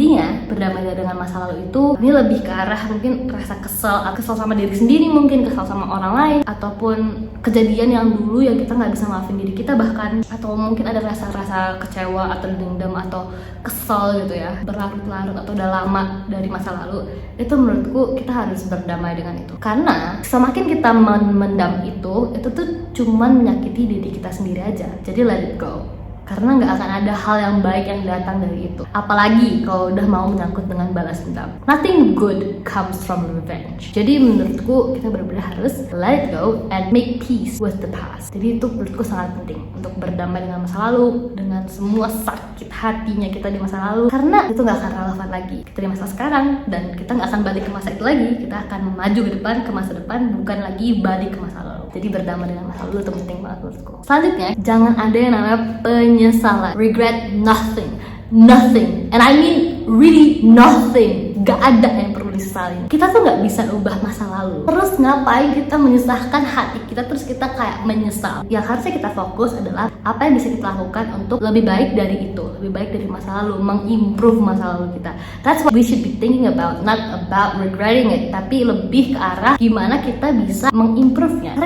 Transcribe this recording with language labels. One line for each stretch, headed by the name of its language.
Indonesian: Intinya, berdamai dengan masa lalu itu ini lebih ke arah mungkin rasa kesel sama diri sendiri, mungkin kesel sama orang lain, ataupun kejadian yang dulu yang kita nggak bisa maafin diri kita bahkan, atau mungkin ada rasa kecewa atau dendam atau kesel gitu ya, berlarut-larut atau udah lama dari masa lalu. Itu menurutku kita harus berdamai dengan itu. Karena semakin kita mendam itu tuh cuman menyakiti diri kita sendiri aja. Jadi
English: let it go.
Indonesian: Karena nggak akan ada hal yang baik yang datang dari itu. Apalagi kalau udah mau menyangkut dengan balas dendam.
English: Nothing good comes from revenge.
Indonesian: Jadi menurutku kita benar-benar harus
English: let it go and make peace with the past.
Indonesian: Jadi itu menurutku sangat penting untuk berdamai dengan masa lalu, dengan semua sakit hatinya kita di masa lalu. Karena itu nggak akan relevan lagi kita di masa sekarang, dan kita nggak akan balik ke masa itu lagi. Kita akan maju ke depan, ke masa depan, bukan lagi balik ke masa lalu. Jadi berdamai dengan masa lalu itu penting banget menurutku. Selanjutnya, jangan ada yang namanya penyesalan.
English: Regret nothing, and I mean really nothing.
Indonesian: Gak ada yang perlu disesalin. Kita tuh gak bisa ubah masa lalu. Terus ngapain kita menyusahkan hati kita, terus kita kayak menyesal? Yang harusnya kita fokus adalah apa yang bisa kita lakukan untuk lebih baik dari itu, lebih baik dari masa lalu, mengimprove masa lalu kita.
English: That's what we should be thinking about, not about regretting it,
Indonesian: tapi lebih ke arah gimana kita bisa mengimprove-nya.